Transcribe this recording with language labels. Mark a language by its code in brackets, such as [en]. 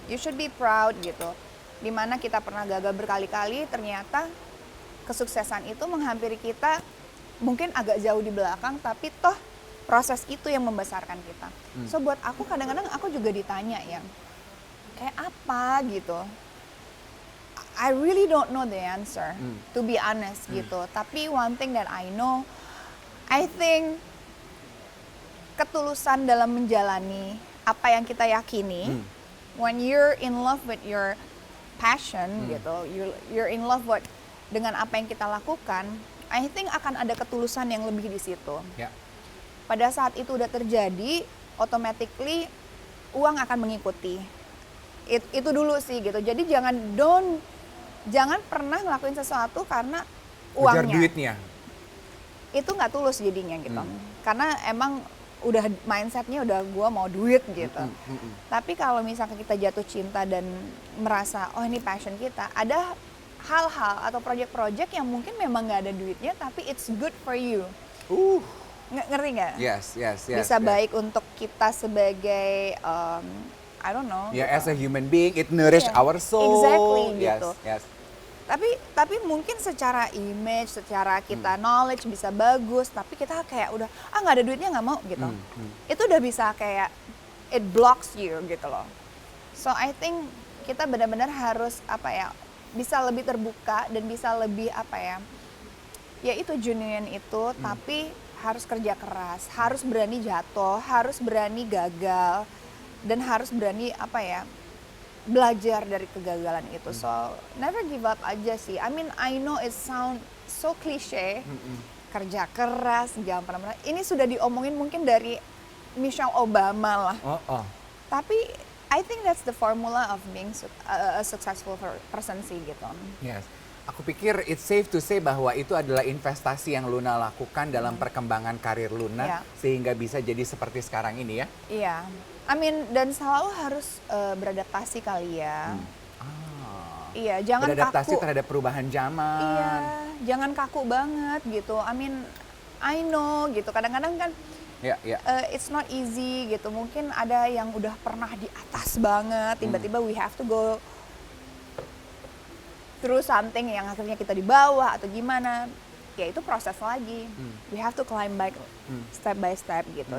[en] You should be proud [id] gitu. Dimana kita pernah gagal berkali-kali, ternyata kesuksesan itu menghampiri kita mungkin agak jauh di belakang, tapi toh proses itu yang membesarkan kita. So buat aku kadang-kadang aku juga ditanya ya, kayak apa gitu. [en] I really don't know the answer, to be honest gitu. [id] Tapi [en] one thing that I know, I think [id] ketulusan dalam menjalani apa yang kita yakini, [en] when you're in love with your passion [id] gitu, [en] you're in love [id] dengan apa yang kita lakukan, I think akan ada ketulusan yang lebih di situ. Pada saat itu udah terjadi, automatically uang akan mengikuti. Itu dulu sih gitu. Jadi jangan pernah ngelakuin sesuatu karena uangnya. Kejar duitnya. Itu nggak tulus jadinya gitu. Karena emang udah mindsetnya udah gua mau duit gitu. Tapi kalau misalkan kita jatuh cinta dan merasa oh ini passion kita, ada hal-hal atau project-project yang mungkin memang nggak ada duitnya tapi [en] it's good for you. [id] Ngerti nggak? [en] Yes. [id] Bisa baik untuk kita sebagai [en] I don't know. Yeah, [id] gitu. [en] as a human being, it nourish our soul. Exactly gitu. Yes. [id] Tapi mungkin secara image, secara kita knowledge bisa bagus, tapi kita kayak udah nggak ada duitnya nggak mau gitu. Itu udah bisa kayak [en] it blocks you [id] gitu loh. [en] So I think [id] kita benar-benar harus bisa lebih terbuka dan bisa lebih ya itu genuine itu, tapi harus kerja keras, harus berani jatuh, harus berani gagal, dan harus berani belajar dari kegagalan itu. [en] So never give up aja sih. I mean I know it sound so cliche, [id] kerja keras, jangan pernah. Ini sudah diomongin mungkin dari Michelle Obama lah. [en] Tapi I think that's the formula of being a successful person sih gitu. Yes. [id] Aku pikir [en] it's safe to say [id] bahwa itu adalah investasi yang Luna lakukan dalam perkembangan karir Luna sehingga bisa jadi seperti sekarang ini ya. Iya. I mean, dan selalu harus beradaptasi kali ya. Iya, jangan beradaptasi kaku. terhadap perubahan zaman. Iya, jangan kaku banget gitu. [en] I mean, I know [id] gitu. Kadang-kadang kan [en] it's not easy [id] gitu. Mungkin ada yang udah pernah di atas banget, tiba-tiba [en] we have to go through something [id] yang akhirnya kita di bawah atau gimana. ya itu proses lagi. [en] We have to climb back step by step gitu.